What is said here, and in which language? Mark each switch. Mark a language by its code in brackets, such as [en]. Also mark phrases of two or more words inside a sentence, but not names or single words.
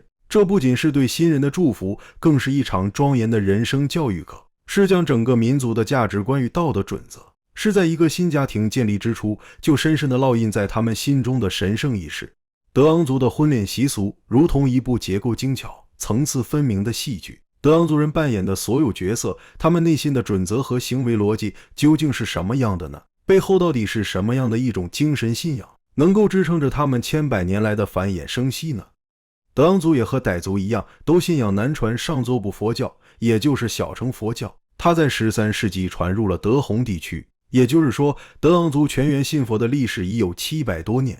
[zh] 這不僅是對新人的祝福，更是一場莊嚴的人生教育課，是將整個民族的價值觀與道德準則，是在一個新家庭建立之初就深深地烙印在他們心中的神聖儀式。德昂族的婚戀習俗如同一部結構精巧、層次分明的戲劇， 德昂族人扮演的所有角色，他們內心的準則和行為邏輯究竟是什麼樣的呢？背後到底是什麼樣的一種精神信仰，能夠支撐着他們千百年來的繁衍生息呢？德昂族也和傣族一樣，都信仰南傳上座部佛教，也就是小乘佛教。它在13世紀傳入了德宏地區，也就是說，德昂族全员信佛的歷史已有700多年。